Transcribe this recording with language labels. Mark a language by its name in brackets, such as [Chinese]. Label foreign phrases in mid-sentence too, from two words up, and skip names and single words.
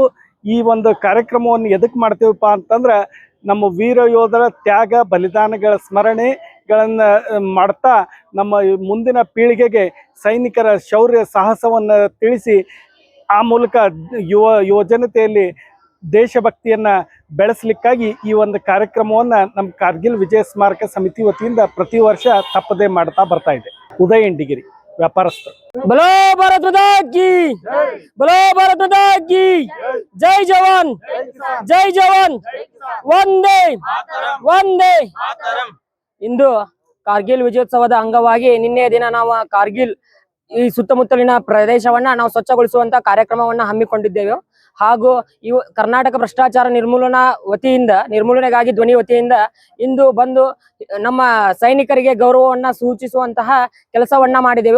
[Kannada] ಈ ಒಂದು ಕಾರ್ಯಕ್ರಮವನ್ನು ಎದಕ್ಕೆ ಮಾಡ್ತೀವಪ್ಪ ಅಂತಂದ್ರೆ ನಮ್ಮ ವೀರ ಯೋಧರ ತ್ಯಾಗ ಬಲಿದಾನಗಳ ಸ್ಮರಣೆಗಳನ್ನು ಮಾಡ್ತಾ ನಮ್ಮ ಮುಂದಿನ ಪೀಳಿಗೆಗೆ ಸೈನಿಕರ ಶೌರ್ಯ ಸಾಹಸವನ್ನು ತಿಳಿಸಿ ಆ ಮೂಲಕ ಯುವಜನತೆಯಲ್ಲಿ ದೇಶಭಕ್ತಿಯನ್ನು ಬೆಳೆಸಲಿಕ್ಕಾಗಿ ಈ ಒಂದು ಕಾರ್ಯಕ್ರಮವನ್ನು ನಮ್ಮ ಕಾರ್ಗಿಲ್ ವಿಜಯ ಸ್ಮಾರಕ ಸಮಿತಿ ವತಿಯಿಂದ ಪ್ರತಿ ವರ್ಷ ತಪ್ಪದೇ ಮಾಡ್ತಾ ಬರ್ತಾ ಇದೆ. ಉದಯ್ ಇಂಡಿಗಿರಿ, ವ್ಯಾಪಾರಸ್ಥರು. [Hindi] बोलो भारत माता की, बोलो भारत माता की, जय जवान, जय जवान, [Kannada] ವಂದೇ ವಂದೇ. ಇಂದು ಕಾರ್ಗಿಲ್ ವಿಜಯೋತ್ಸವದ ಅಂಗವಾಗಿ ನಿನ್ನೆ ದಿನ ನಾವು ಕಾರ್ಗಿಲ್ ಈ ಸುತ್ತಮುತ್ತಲಿನ ಪ್ರದೇಶವನ್ನ ನಾವು ಸ್ವಚ್ಛಗೊಳಿಸುವಂತ ಕಾರ್ಯಕ್ರಮವನ್ನ ಹಮ್ಮಿಕೊಂಡಿದ್ದೇವೆ. ಹಾಗೂ ಇವು ಕರ್ನಾಟಕ ಭ್ರಷ್ಟಾಚಾರ ನಿರ್ಮೂಲನೆಗಾಗಿ ಧ್ವನಿ ವತಿಯಿಂದ ಇಂದು ಬಂದು ನಮ್ಮ ಸೈನಿಕರಿಗೆ ಗೌರವವನ್ನ ಸೂಚಿಸುವಂತಹ ಕೆಲಸವನ್ನ ಮಾಡಿದೆವು.